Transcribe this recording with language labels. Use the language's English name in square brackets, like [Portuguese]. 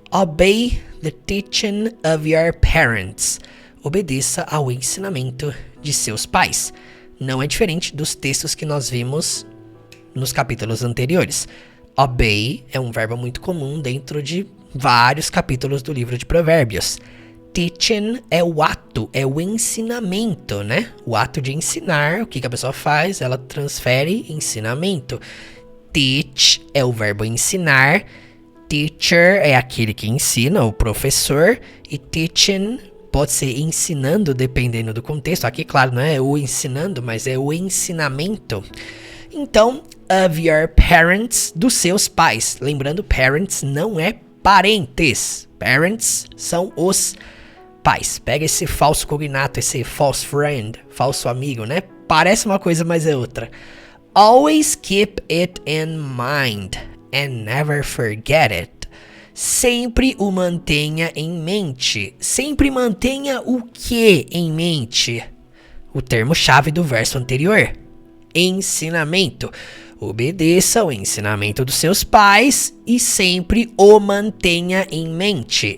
[English] Obey the teaching of your parents. [Portuguese] Obedeça ao ensinamento de seus pais. Não é diferente dos textos que nós vimos nos capítulos anteriores. Obey é um verbo muito comum dentro de vários capítulos do livro de Provérbios. Teaching é o ato, é o ensinamento, né? O ato de ensinar, o que a pessoa faz? Ela transfere ensinamento. Teach é o verbo ensinar. Teacher é aquele que ensina, o professor. E teaching pode ser ensinando, dependendo do contexto. Aqui, claro, não é o ensinando, mas é o ensinamento. Então, of your parents, dos seus pais. Lembrando, parents não é parentes. Parents são os pais. Pega esse falso cognato, esse false friend, falso amigo, né? Parece uma coisa, mas é outra. [English] Always keep it in mind and never forget it. [Portuguese] Sempre o mantenha em mente. Sempre mantenha o que em mente? O termo-chave do verso anterior. Ensinamento. Obedeça o ensinamento dos seus pais e sempre o mantenha em mente.